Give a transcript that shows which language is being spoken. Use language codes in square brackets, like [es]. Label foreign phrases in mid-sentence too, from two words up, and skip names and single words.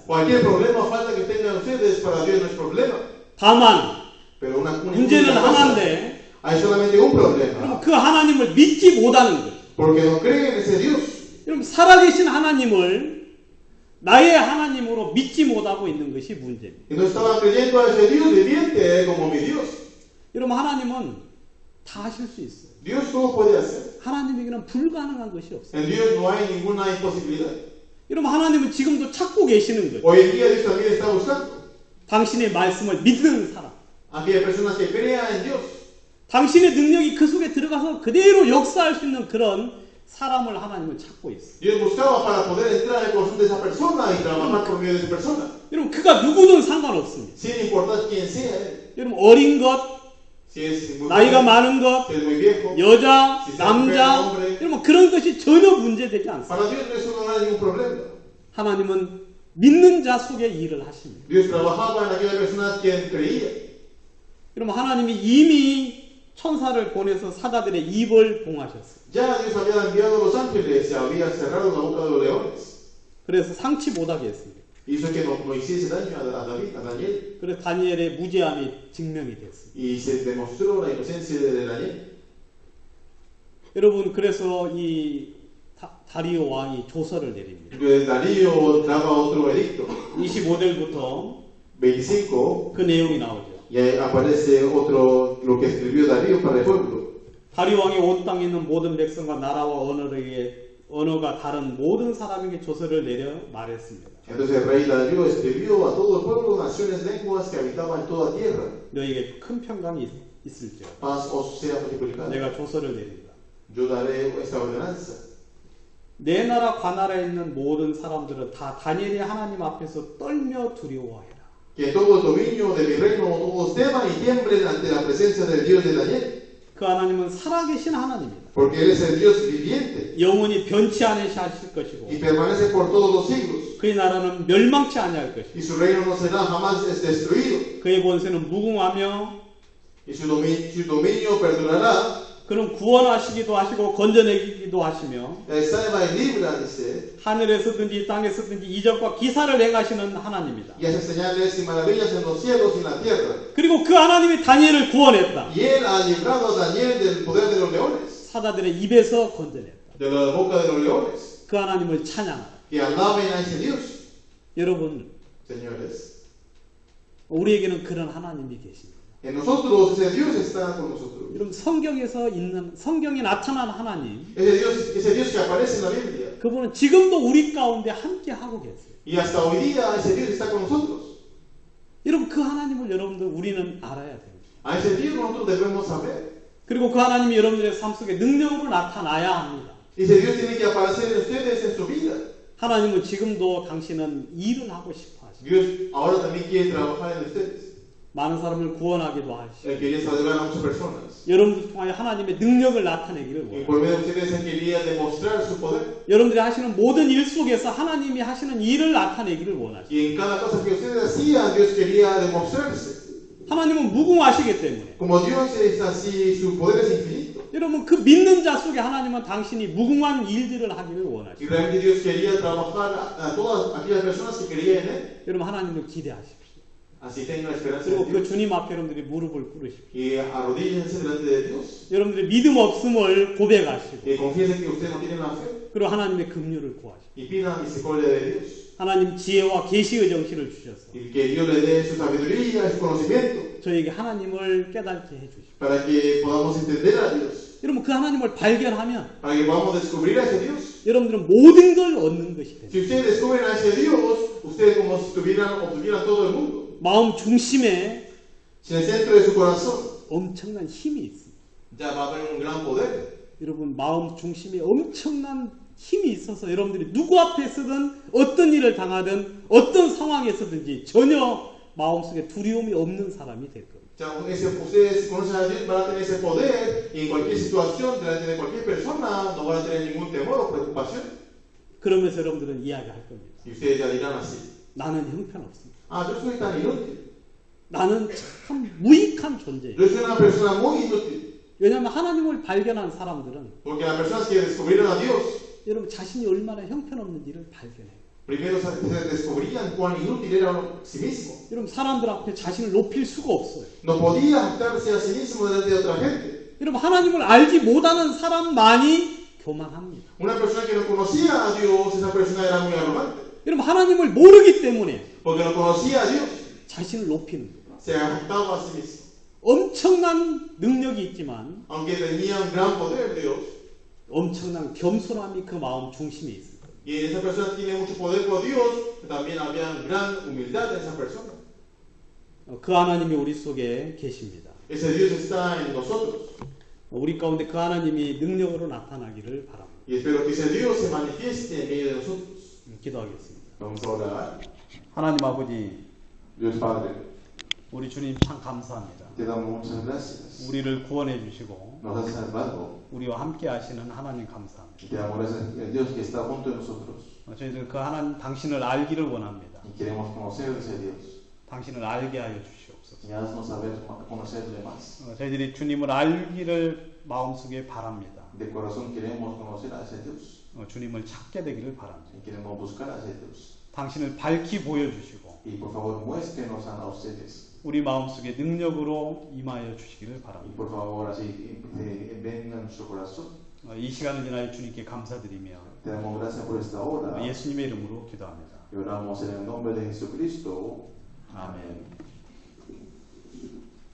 [es] cualquier problema o falta que tengan ustedes, para Dios no es problema. [ko] 다만 [es] Pero una [ko] 문제는 [es] única cosa, [ko] 하나인데 [es] hay solamente un problema. [ko] 여러분 그 하나님을 믿지 못하는 거예요. [es] Porque no creen en ese Dios. [ko] 여러분 살아계신 하나님을 나의 하나님으로 믿지 못하고 있는 것이 문제입니다. [es] Y no estaban creyendo a ese Dios viviente como mi Dios. [ko] 여러분 하나님은 다 하실 수 있어요. [es] Dios todo puede hacer. [ko] 하나님에게는 불가능한 것이 없어요. [es] En Dios no hay ninguna imposibilidad. [ko] 여러분 하나님은 지금도 찾고 계시는 거예요. [es] Hoy en día Dios también está buscando [ko] 당신의 말씀을 믿는 사람. [es] a aquellas personas que crean en Dios. [ko] 당신의 능력이 그 속에 들어가서 그대로 역사할 수 있는 그런 사람을 하나님은 찾고 있어요. [es] Dios buscaba para poder entrar al corazón de esa persona y trabajar por medio de esa persona. [ko] 여러분 그가 누구든 상관없습니다. [es] Sin importar quién sea él. [ko] 여러분 어린 것, [es] Si es muy [ko] 나이가 [es] joven, [ko] 많은 것, [es] si es muy viejo. [ko] 여자, 남자, 여러분 그런 것이 전혀 문제되지 않습니다. [es] Para Dios eso no hay ningún problema. [ko] 하나님은 믿는 자 속에 일을 하십니다. [es] Dios trabajaba en aquella persona quien creía. [ko] 여러분 하나님이 이미 천사를 보내서 사자들의 입을 봉하셨어요. [es] Ya Dios había enviado a los ángeles y había cerrado la boca de los leones. [ko] 그래서 상치 못하게 했습니다. [es] Hizo que no hiciese daño a David, a Daniel. [ko] 그래서 다니엘의 무죄함이 증명이 됐습니다. [es] Y se demostró la inocencia de Daniel. [ko] 여러분 그래서 이 다리오 왕이 조서를 내립니다. [es] Darío daba otro edicto. [ko] 25절부터 [es] 25. [ko] 그 내용이 나오죠. [es] Y ahí aparece otro, lo que escribió Darío para el pueblo. [ko] 다리오 왕이 온 땅에 있는 모든 백성과 나라와 언어가 다른 모든 사람에게 조서를 내려 말했습니다. [es] Entonces el rey Darío escribió a todo el pueblo, naciones, lenguas que habitaban en toda tierra. [ko] 너에게 큰 평강이 있을지어다. [es] Paz os sea multiplicada. [ko] 내가 조서를 내린다. [es] Yo daré esta ordenanza. [ko] 내 나라 관나라에 있는 모든 사람들은 다 다니엘이 하나님 앞에서 떨며 두려워해라. [es] Que todo el dominio de mi reino, todos teman y tiemblen ante la presencia del Dios de Daniel. [ko] 그 하나님은 살아계신 하나님입니다. [es] Porque Él es el Dios viviente [ko] 영원히 변치 않으시 하실 것이고 [es] y permanece por todos los siglos. [ko] 그의 나라는 멸망치 아니할 것이고 [es] Y su reino no será jamás destruido. [ko] 그의 권세는 무궁하며 [es] Y su dominio perdurará. [ko] 그는 구원하시기도 하시고 건져내기도 하시며 [es] Él salva y libra, dice. [ko] 하늘에서든지 땅에서든지 이적과 기사를 행하시는 하나님이다. [es] Y hace señales y maravillas en los cielos y en la tierra. [ko] 그리고 그 하나님이 다니엘을 구원했다. [es] Y Él ha librado a Daniel del poder de los leones, [ko] 사자들의 입에서 건져냈다. [es] de la boca de los leones. [ko] 그 하나님을 찬양하라. [es] Que alaben a ese Dios. [ko] 여러분, [es] Señores, [ko] 우리에게는 그런 하나님이 계십니다. [es] en nosotros ese Dios está con nosotros. [ko] 여러분 성경에서 있는 성경에 나타난 하나님, [es] Ese Dios que aparece en la Biblia. [ko] 그분은 지금도 우리 가운데 함께 하고 계세요. [es] Y hasta hoy día ese Dios está con nosotros. [ko] 여러분 그 하나님을 여러분들 우리는 알아야 됩니다. [es] A ese Dios nosotros debemos saber. [ko] 그리고 그 하나님이 여러분들의 삶 속에 능력으로 나타나야 합니다. [es] Y ese Dios tiene que aparecer en ustedes en su vida. [ko] 하나님은 지금도 당신은 일을 하고 싶어 하십니다. [es] Dios ahora también quiere trabajar en ustedes. [ko] 많은 사람을 구원하기도 하시고 [es] Él quería salvar a muchas personas. [ko] 여러분들 통하여 하나님의 능력을 나타내기를 [es] Y [ko] 원합니다. [es] por medio de ustedes Él quería demostrar su poder. [ko] 여러분들이 하시는 모든 일 속에서 하나님이 하시는 일을 나타내기를 원하십니다. [es] Y en cada cosa que ustedes hacían, Dios quería demostrarse. [ko] 하나님은 무궁하시기 때문에 [es] Como Dios es así, su poder es infinito. [ko] 여러분 그 믿는 자 속에 하나님은 당신이 무궁한 일들을 하기를 [es] Y [ko] 원하십니다. [es] realmente Dios quería trabajar a todas aquellas personas que creían en Él. [ko] 여러분 하나님을 기대하십시오. [es] Así tengan esperanza [ko] 그리고 [es] en [ko] 그 [es] Dios. [ko] 주님 앞에 여러분들이 무릎을 꿇으십시오. [es] Y arrodíllense delante de Dios. [ko] 여러분들의 믿음 없음을 고백하시고 [es] Y confiesen que ustedes no tienen la fe. [ko] 그리고 하나님의 긍휼을 구하시고 [es] Y pidan misericordia de Dios. [ko] 하나님 지혜와 계시의 정신을 주셔서 [es] Y que Dios le dé su sabiduría y su conocimiento. [ko] 저에게 하나님을 깨닫게 해주십시오. [es] Para que podamos entender a Dios. [ko] 여러분 그 하나님을 발견하면 [es] Para que podamos descubrir a ese Dios. [ko] 여러분들은 모든 걸 얻는 것이 됩니다. [es] Si ustedes descubren a ese Dios, ustedes como si obtuvieran todo el mundo. [ko] 그 마음 중심에 [es] si en el centro de su corazón [ko] 엄청난 힘이 있습니다. [es] ya va a haber un gran poder. [ko] 여러분 마음 중심에 엄청난 힘이 있어서 여러분들이 누구 앞에서든 어떤 일을 당하든 어떤 상황에서든지 전혀 마음속에 두려움이 없는 사람이 될 겁니다. [es] Ya, ustedes conocen a Dios, van a tener ese poder y en cualquier situación, delante de cualquier persona, no van a tener ningún temor o preocupación. [ko] 그러면서 여러분들은 이야기할 겁니다. [es] Y ustedes ya dirán así: [ko] 나는 형편없습니다. [es] ah, yo soy tan inútil, [ko] 나는 참 무익한 존재예요. [es] yo soy una persona muy inútil. [ko] 왜냐하면 하나님을 발견한 사람들은 [es] Porque las personas que descubrieron a Dios, [ko] 여러분 자신이 얼마나 형편없는지를 발견해요. [es] primero se descubrían cuán inútil era sí mismo. [ko] 여러분 사람들 앞에 자신을 높일 수가 없어요. [es] No podía jactarse a sí mismo delante de otra gente. [ko] 여러분 하나님을 알지 못하는 사람만이 교만합니다. [es] Una persona que no conocía a Dios, esa persona era muy arrogante. [ko] 여러분 하나님을 모르기 때문에 [es] Porque no conocía a Dios, [ko] 자신을 높이는 거예요. [es] se jactaba a sí mismo. [ko] 엄청난 능력이 있지만 [es] Aunque tenía un gran poder Dios, [ko] 엄청난 겸손함이 그 마음 중심에 있습니다. [es] y esa persona tiene mucho poder por Dios, también había gran humildad en esa persona. [ko] 그 하나님이 우리 속에 계십니다. [es] Ese Dios está en nosotros. [ko] 우리 가운데 그 하나님이 능력으로 나타나기를 바랍니다. [es] Y espero que ese Dios se manifieste en medio de nosotros. [ko] 기도하겠습니다. [es] Vamos a orar. [ko] 하나님 아버지, [es] Dios Padre, [ko] 우리 주님 참 감사합니다. [es] te damos muchas gracias. [ko] 우리를 구원해 주시고 [es] Nos has salvado. [ko] 우리와 함께 하시는 하나님 감사합니다. [es] Y te damos gracias al Dios que está junto de nosotros. [ko] 저희들 그 하나님 당신을 알기를 원합니다. [es] Y queremos conocer a ese Dios. [ko] 당신을 알게 하여 주시옵소서. [es] Y haznos saber conocerle más. [ko] 저희들이 주님을 알기를 마음속에 바랍니다. [es] De corazón queremos conocer a ese Dios. [ko] 주님을 찾게 되기를 바랍니다. [es] Y queremos buscar a ese Dios. [ko] 당신을 밝히 보여주시고 [es] Y por favor muéstrenos a ustedes. [ko] 우리 마음속에 능력으로 임하여 주시기를 [es] Y [ko] 바랍니다. [es] por favor así venga a nuestro corazón. [ko] 이 시간을 지나여 주님께 감사드리며 [es] Te damos gracias por esta hora. [ko] 예수님의 이름으로 기도합니다. [es] Y oramos en el nombre de Jesucristo. [ko] 아멘.